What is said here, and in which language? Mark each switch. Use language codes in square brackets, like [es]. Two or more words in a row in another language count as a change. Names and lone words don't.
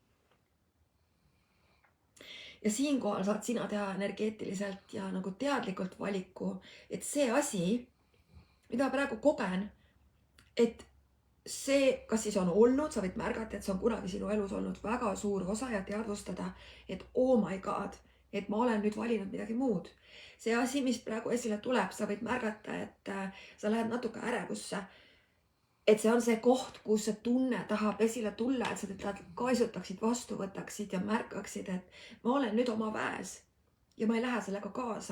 [et] Ja siinkohal saad sina teha energeetiliselt ja nagu teadlikult valiku, et see asi, mida praegu kogen, et see, kas siis on olnud, sa võid märgata, et see on kunagi sinu elus olnud väga suur osa ja teadvustada, et [en] oh my god, [et] et ma olen nüüd valinud midagi muud. See asi, mis praegu esile tuleb, sa võid märgata, et sa lähed natuke ärevusse. Et see on see koht, kus see tunne tahab esile tulla, et sa teda kaisutaksid, vastu võtaksid ja märkaksid, et ma olen nüüd oma väes ja ma ei lähe sellega kaasa.